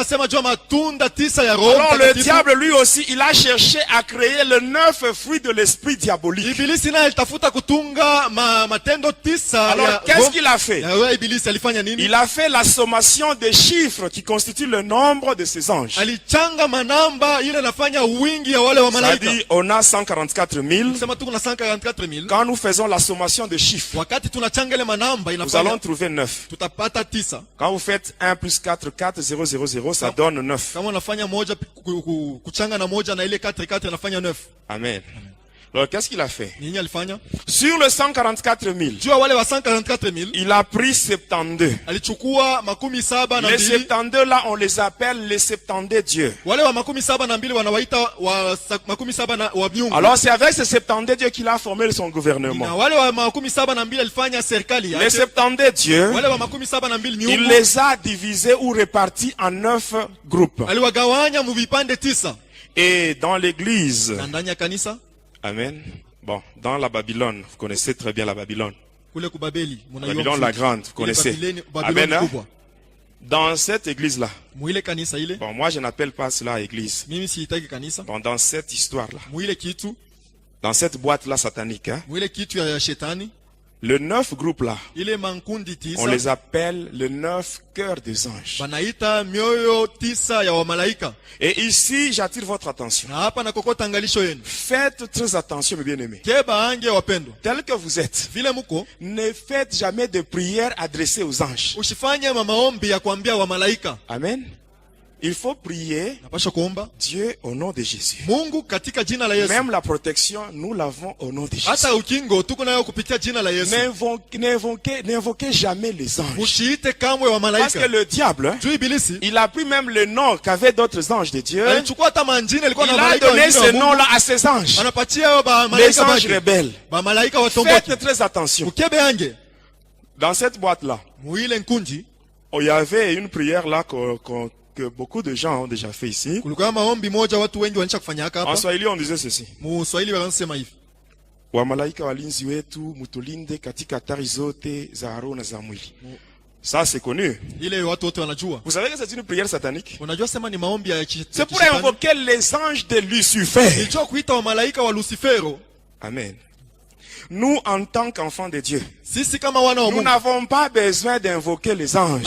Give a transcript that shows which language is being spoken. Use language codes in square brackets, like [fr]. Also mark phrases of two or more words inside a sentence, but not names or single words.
[fr] Alors le diable lui aussi, il a cherché à créer le 9 fruits de l'esprit diabolique. Alors qu'est-ce qu'il a fait? Il a fait la sommation des chiffres qui constituent le nombre de ces anges. [sw] kuchanga manamba ile nafanya wingi ya wale wa malaika. [fr] Ça dit, on a 144 000. [sw] Sema tuko na 144 000. [fr] Quand nous faisons la sommation de chiffres, [sw] wakati tunachanga ile manamba [fr] nous allons trouver 9. [sw] Tutapata 9. [fr] Quand vous faites 1 plus 4, 4, 0, 0, 0, ça donne 9. [sw] Kama unafanya moja kuchanga na moja na ile 4 4 inafanya 9. Amen. [fr] Alors qu'est-ce qu'il a fait? [sw] Nini alifanya? [fr] Sur le 144 000, [sw] jua wale wa 144 000, [fr] il a pris 72. [sw] alichukua makumi saba na [fr] les [sw] mbili. [fr] 72 là, on les appelle les 72 dieux. [sw] Wale wa makumi saba na mbili wanawaita wa makumi saba na wa miungu. [fr] Alors c'est avec ces 72 dieux qu'il a formé son gouvernement. [sw] Na wale wa makumi saba na mbili alifanya serikali yake. [fr] Les 72 dieux, [sw] wale wa makumi saba na mbili miungu, [fr] il les a divisés ou répartis en 9 groupes. [sw] aliwagawanya mu vipande 9. [fr] Et dans l'église, [sw] na ndani ya kanisa, amen. [fr] Bon, dans la Babylone, vous connaissez très bien la Babylone. [sw] Kule ku Babeli, [fr] Babylone la grande, vous connaissez. Amen. Hein? Dans cette église-là, [sw] muile kanisa ile, [fr] bon, moi je n'appelle pas cela église. [sw] Mimi siitaki kanisa. [fr] Bon, dans cette histoire-là, [sw] muile kitu, [fr] dans cette boîte-là satanique, hein, [sw] muile kitu ya shetani, [fr] le 9 groupes là, [sw] ile mankundi 9, [fr] on les appelle le 9 cœurs des anges. [sw] Banaita mioyo 9 ya wamalaika. [fr] Et ici, j'attire votre attention. [sw] Na hapa nakokota angalisho yenu. [fr] Faites très attention, mes bien-aimés. [sw] Keba ange wapendwa. [fr] Tel que vous êtes, [sw] vile muko, [fr] ne faites jamais de prières adressées aux anges. [sw] Usifanye maombi ya kuambia wamalaika. Amen. [fr] Il faut prier Dieu au nom de Jésus. [sw] Mungu katika jina la Yesu. [fr] Même la protection, nous l'avons au nom de Jésus. [sw] Hata ukingo tuko nayo kupitia jina la Yesu. [fr] N'invoquez jamais les anges. [sw] Usiite kamwe wa malaika. [fr] Parce que le diable, il a pris même le nom qu'avaient d'autres anges de Dieu. Il a donné ce nom-là à ses anges. Les anges rebelles. Faites très attention. Dans cette boîte-là, il y avait une prière là que beaucoup de gens ont déjà fait ici. En Swahili on disait ceci: [sw] Wamalaika walinzi wetu mutulinde katika hatari zote za roho na za mwili. [fr] Ça c'est connu. Vous savez que c'est une prière satanique. C'est pour invoquer les anges de Lucifer. Amen. Nous, en tant qu'enfants de Dieu, nous n'avons pas besoin d'invoquer les anges.